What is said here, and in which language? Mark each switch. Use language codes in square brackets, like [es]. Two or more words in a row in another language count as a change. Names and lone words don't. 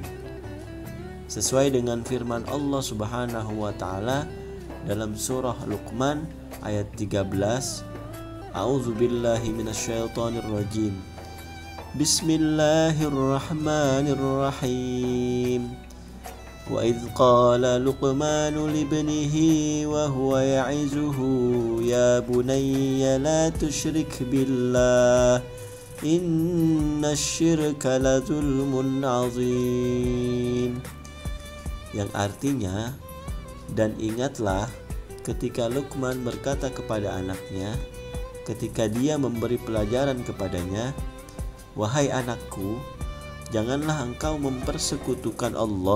[id] Sesuai dengan firman Allah [ar] سبحانه وتعالى [id] dalam surah Luqman ayat 13, [ar] أعوذ بالله من الشيطان الرجيم. بسم الله الرحمن الرحيم. وإذ قال لقمان لابنه وهو يعظه يا بني لا تشرك بالله إن الشرك لظلم عظيم. [id] Yang artinya, dan ingatlah ketika Luqman berkata kepada anaknya ketika dia memberi pelajaran kepadanya, wahai anakku, janganlah engkau mempersekutukan Allah.